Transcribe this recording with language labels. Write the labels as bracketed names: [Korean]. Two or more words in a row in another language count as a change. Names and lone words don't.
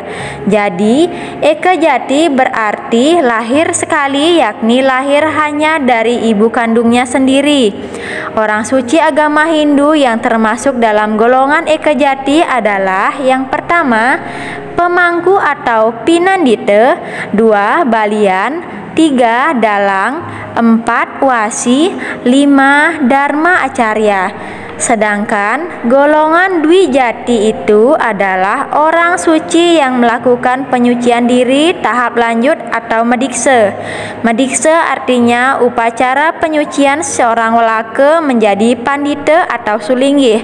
[Indonesian] Jadi, Eka Jati berarti lahir sekali, yakni lahir hanya dari ibu kandungnya sendiri. Orang suci agama Hindu yang termasuk dalam golongan Eka Jati adalah yang pertama, pemangku atau pinandita, 2 balian, 3 dalang, 4 wasi, 5 dharma acarya. Sedangkan golongan Dwi Jati itu adalah orang suci yang melakukan penyucian diri tahap lanjut atau medikse. Medikse artinya upacara penyucian seorang welaka menjadi pandita atau sulinggih.